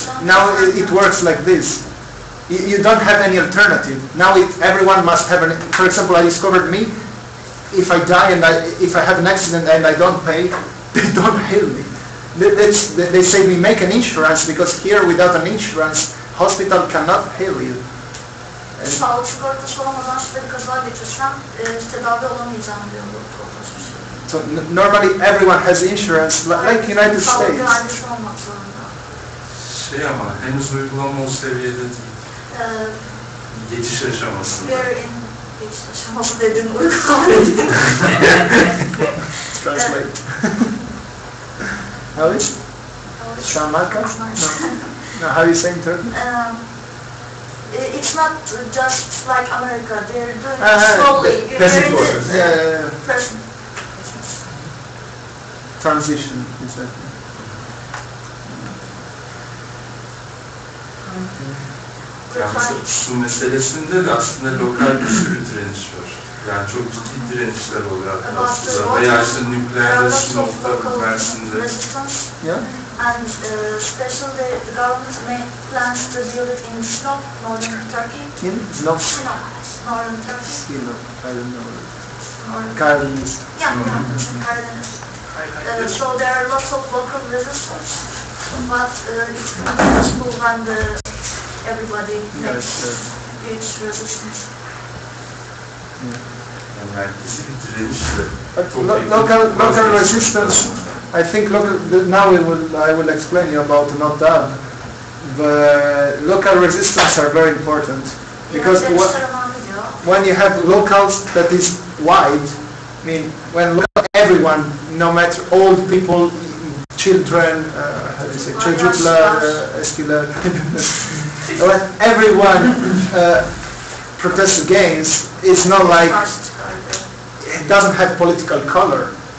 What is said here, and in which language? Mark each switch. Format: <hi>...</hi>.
<en>Now it works like this. You don't have any alternative. Now everyone must have an. For example, I discovered me. If I die and if I have an accident and I don't pay, they don't heal me. They say we make an insurance because here without an insurance, hospital cannot heal you.</en> <tr>Sağlık sigortası olmadan şöyle bir kaza geçirsem tedavi olamayacağım diyor doktor.</tr> <en>So normally everyone has insurance, like United States.</en> <tr>güvencesi olmak zorunda. ama henüz uygulama o seviyede değil. Geçiş aşamasında.</tr> <en>We're in</en> <tr>geçiş aşaması dediğin uygulama dediğin.</tr> <en>Translate. How is? Şamarka? No, how you say in Turkey? It's not just like America. They're doing it slowly. Present You're in process. the present. Transition, exactly.</en> <tr>Yani su meselesinde de aslında lokal bir sürü direniş var. Yani çok ciddi direnişler oluyor aslında. Veya işte nükleerde, Sinop'ta, Mersin'de.</tr> <en>Yeah? And especially the government plans to build it in Sinop, northern Turkey. In? Sinop? Sinop, northern Turkey. Sinop, I don't know. Northern</en> <tr>Karadeniz.</tr> <en>Yeah, Karadeniz. So there are lots of local resistance, but it's impossible when everybody makes huge resistance.</en> <tr>Yani herkesi bir direnişle.</tr> <en>Local resistance. I think now I will explain you about NOTAB. The local resistance are very important because when you have locals that is wide, I mean when everyone, no matter old people, children, how do you say,</en> <tr>çocuklar, eskiler,</tr> <en>when everyone protests against, it's not like it doesn't have political color.</en>